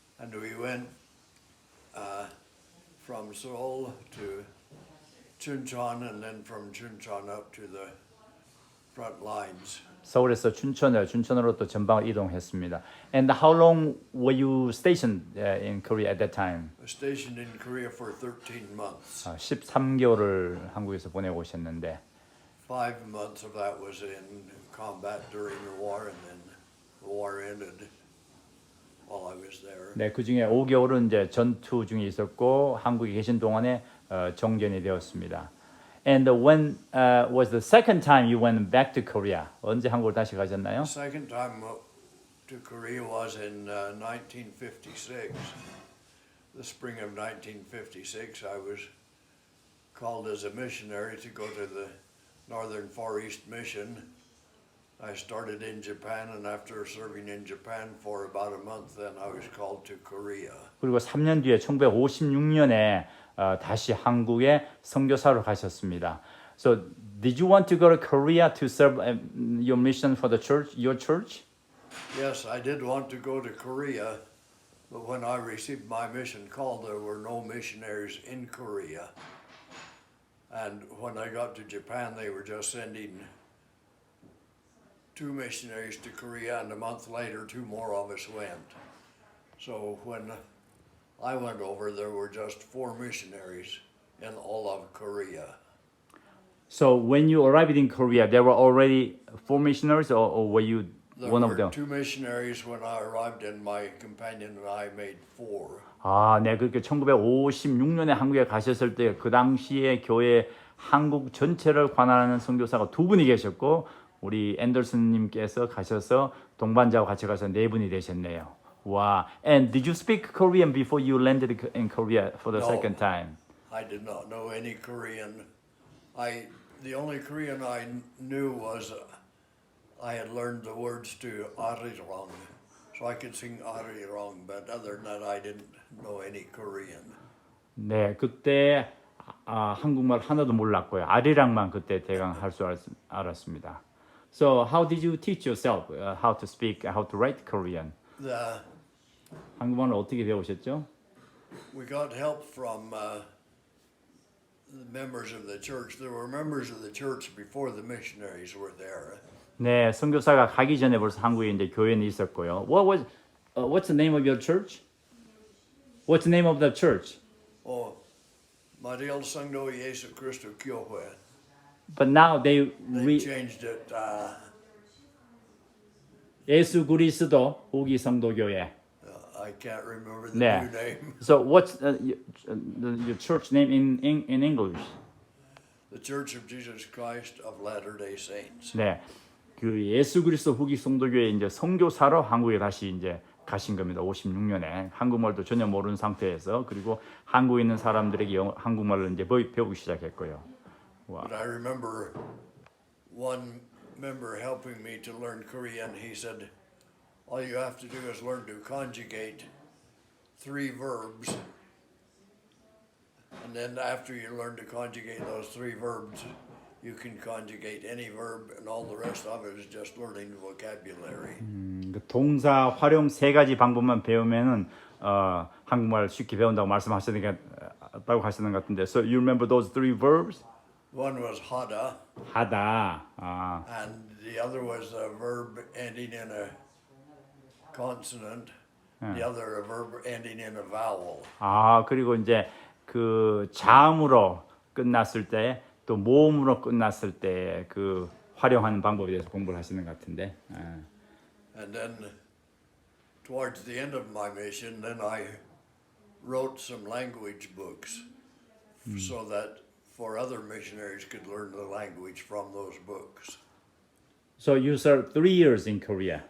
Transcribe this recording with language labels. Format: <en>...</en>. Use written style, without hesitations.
<en>And we went from Seoul to Chuncheon, and then from Chuncheon up to the front lines.</en> <ko>서울에서 춘천으로 또 전방을 이동했습니다.</ko> <en>And how long were you stationed in Korea at that time? I was stationed in Korea for 13 months.</en> <ko>13개월을 한국에서 보내고 오셨는데</ko> <en>5 months of that was in combat during the war, and then the war ended while I was there.</en> <ko>네, 그 중에 5개월은 이제 전투 중에 있었고 한국에 계신 동안에 정전이 되었습니다.</ko> <en>And when was the second time you went back to Korea?</en> <ko>언제 한국을 다시 가셨나요?</ko> <en>The second time to Korea was in 1956. The spring of 1956, I was called as a missionary to go to the Northern Far East Mission. I started in Japan, and after serving in Japan for about a month, then I was called to Korea.</en> <ko>그리고 3년 뒤에 1956년에 다시 한국에 선교사로 가셨습니다.</ko> <en>So did you want to go to Korea to serve your mission for the church, your church? Yes, I did want to go to Korea, but when I received my mission call, there were no missionaries in Korea. And when I got to Japan, they were just sending 2 missionaries to Korea, and a month later, 2 more of us went. So when I went over, there were just 4 missionaries in all of Korea. So when you arrived in Korea, there were already 4 missionaries, or were you There one of were them. two missionaries when I arrived, and my companion and I made four.</en> <ko>아, 네, 그렇게 1956년에 한국에 가셨을 때 그 당시에 교회 한국 전체를 관할하는 선교사가 두 분이 계셨고 우리 앤더슨님께서 가셔서 동반자와 같이 가서 네 분이 되셨네요.</ko> <en>와, and did you speak Korean before you landed in Korea for the No. second time? I did not know any Korean. The only Korean I knew was I had learned the words to Arirong, so I could sing Arirong, but other than that, I didn't know any Korean.</en> <ko>네, 그때 한국말 하나도 몰랐고요. 아리랑만 그때 대강 할 수 알았습니다.</ko> <en>So how did you teach yourself how to speak, how to write Korean?</en> <ko>한국말을 어떻게 배우셨죠?</ko> <en>We got help from the members of the church. There were members of the church before the missionaries were there.</en> <ko>네, 선교사가 가기 전에 벌써 한국에 이제 교회는 있었고요.</ko> <en>What's the name of your church? What's the name of the church?</en> <ko>Mariel Sangdo Yesu Christo Kyohwe.</ko> <en>But now they changed it.</en> <ko>예수 그리스도 후기 성도교회.</ko> <en>I can't remember the</en> <ko>네.</ko> <en>new name. So what's your church name in English? The Church of Jesus Christ of Latter-day Saints.</en> <ko>네, 그 예수 그리스도 후기 성도교회 이제 선교사로 한국에 다시 이제 가신 겁니다. 56년에 한국말도 전혀 모르는 상태에서 그리고 한국에 있는 사람들에게 한국말을 이제 배우기 시작했고요. 와.</ko> <en>But I remember one member helping me to learn Korean. He said, all you have to do is learn to conjugate three verbs. And then after you learn to conjugate those three verbs, you can conjugate any verb, and all the rest of it is just learning vocabulary.</en> <ko>그 동사 활용 세 가지 방법만 배우면은 한국말 쉽게 배운다고 말씀하시는 것 같은데.</ko> <en>So you remember those three verbs? One was hada,</en> <ko>하다.</ko> <en>and the other was a verb ending in a consonant. The other a verb ending in a vowel.</en> <ko>그리고 이제 그 자음으로 끝났을 때 또 모음으로 끝났을 때 그 활용하는 방법에 대해서 공부를 하시는 것 같은데.</ko> <en>And then towards the end of my mission, then I wrote some language books so that for other missionaries could learn the language from those books. So you served 3 years in Korea.</en>